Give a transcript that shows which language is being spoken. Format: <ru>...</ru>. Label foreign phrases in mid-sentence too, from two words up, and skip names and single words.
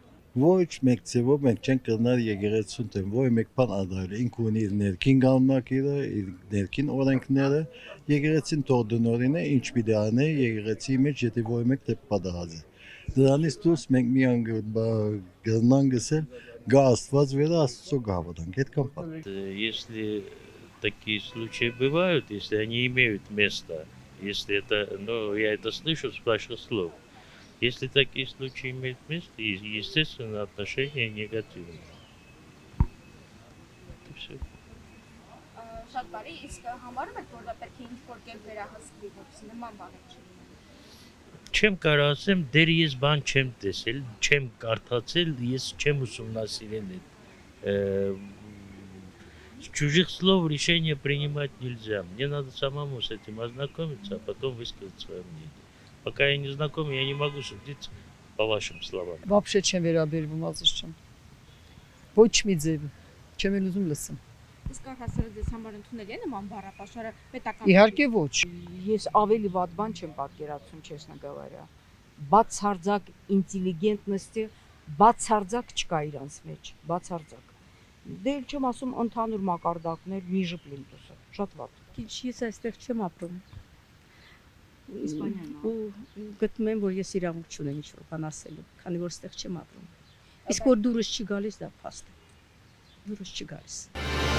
<hy>Ոչ մեկ ձևով մենք չենք կրնալ եկեղեցուն դեմ, ոչ մեկ բան ադարել։ Ինքը ունի իր ներքին կանոնակիրը, իր ներքին օրենքները, եկեղեցին թող դնորին է, ինչ պիտի անի եկեղեցի մեջ, եթե ոչ մեկ դեպ պատահած է։ Դրանից դուրս մենք միան կրնան գսել գա Աստված վերա Աստծո գավադանք, այդքան բան։</hy> <ru>Если такие случаи бывают, если они имеют место, если это, ну, я это слышу с ваших слов. Если такие случаи имеют место, естественно, отношения негативные. Это все.</ru> <hy>Շատ բարի, իսկ համարում եք, որ դա պետք է ինչ-որ կերպ վերահսկվի, որպեսզի նման բաներ չլինեն։ Չեմ կարող ասեմ, դեռ ես բան չեմ տեսել, չեմ կարդացել, ես չեմ ուսումնասիրել այդ</hy> <ru>чужих слов решения принимать нельзя. Мне надо самому с этим ознакомиться, а потом высказать свое мнение. Пока я не знаком, я не могу судить по вашим словам.</ru> <hy>Вообще չեմ վերաբերվում, ասես չեմ։ Ոչ մի ձև, չեմ էլ ուզում լսեմ։ Իսկ առհասարակ ձեզ համար ընդունելի է նման բառապաշարը պետական։ Իհարկե ոչ։ Ես ավելի վատ բան չեմ պատկերացնում,</hy> <ru>честно говоря։</ru> <hy>Բացարձակ ինտելիգենտնստի, բացարձակ չկա իրանց մեջ, բացարձակ։ Դե էլ չեմ ասում ընդհանուր մակարդակներ ниже պլինտուսը, շատ վատ։ Քիչ ես այստեղ չեմ ապրում։ Իսպանիայում։ Ու գտնում եմ, որ ես իրավունք չունեմ ինչ-որ բան ասելու, քանի որ այստեղ չեմ ապրում։ Իսկ որ դուրս չի գալիս, դա փաստ է։ Դուրս չի գալիս։</hy>